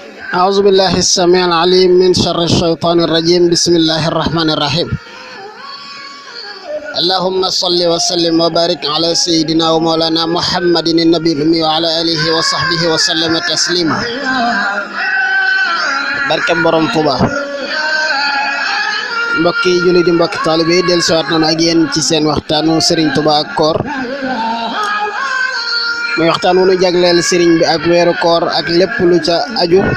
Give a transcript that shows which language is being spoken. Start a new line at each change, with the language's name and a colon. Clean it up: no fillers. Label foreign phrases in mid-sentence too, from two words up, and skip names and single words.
Arabic: أعوذ بالله السميع العليم من شر الشيطان الرجيم. بسم الله الرحمن الرحيم. اللهم صل وسلم وبارك على سيدنا ومولانا محمد النبي الأمي وعلى آله وصحبه وسلم تسليما.
Wolof: barke borom Tuuba. mbokki julli di mbokki taalibe yi del siwaat nañu ak yéen ci seen waxtaanu Serigne Touba ak koor muy waxtaan wu nu jagleel Serigne bi ak weeru koor ak lépp lu ca aju.